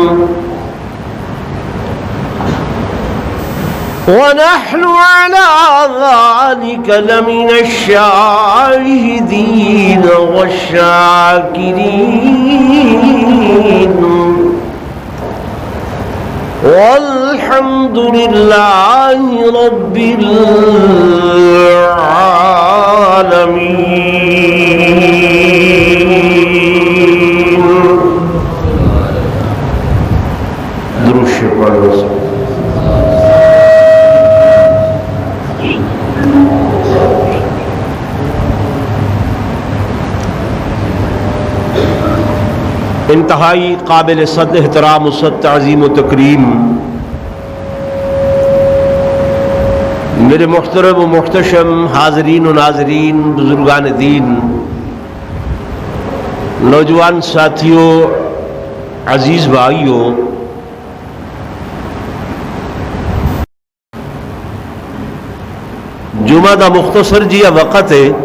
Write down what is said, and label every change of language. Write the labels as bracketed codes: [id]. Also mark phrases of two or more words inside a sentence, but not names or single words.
[ar] ونحن على ذلك لمن الشاهدين والشاكرين والحمد لله رب العالمين. [ur] درود پڑھ لو. انتہائی قابل صد احترام و صد تعظیم و تکریم میرے محترم و محتشم حاضرین و ناظرین، بزرگان دین، نوجوان ساتھیوں، عزیز بھائیوں، [pa] جمعہ دا مختصر جیا وقت ہے.